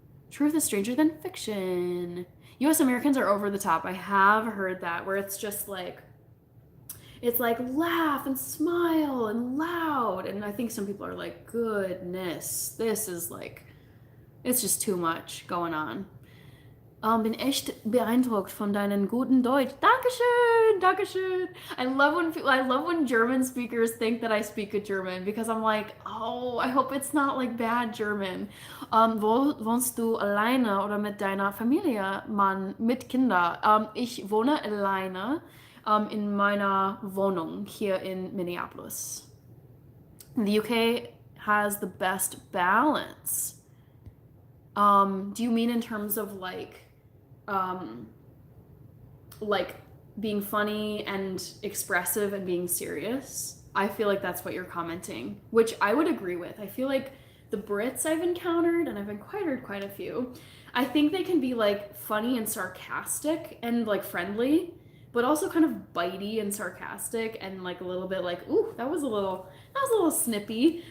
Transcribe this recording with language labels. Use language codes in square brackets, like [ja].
[en] Truth is stranger than fiction. US Americans are over the top. I have heard that where it's just like laugh and smile and loud. And I think some people are like, goodness, this is like, it's just too much going on. [de] Bin echt beeindruckt von deinen guten Deutsch. Dankeschön, Dankeschön. [en] I love when German speakers think that I speak good German because I'm like, oh, I hope it's not like bad German. [de] Wo wohnst du alleine oder mit deiner Familie, Mann, mit Kinder? Ich wohne alleine in meiner Wohnung hier in Minneapolis. [en] The UK has the best balance. Do you mean in terms of like being funny and expressive and being serious? I feel like that's what you're commenting, which I would agree with. I feel like the Brits I've encountered, and I've encountered quite a few, I think they can be like funny and sarcastic and like friendly, but also kind of bitey and sarcastic and like a little bit like, ooh, that was a little snippy.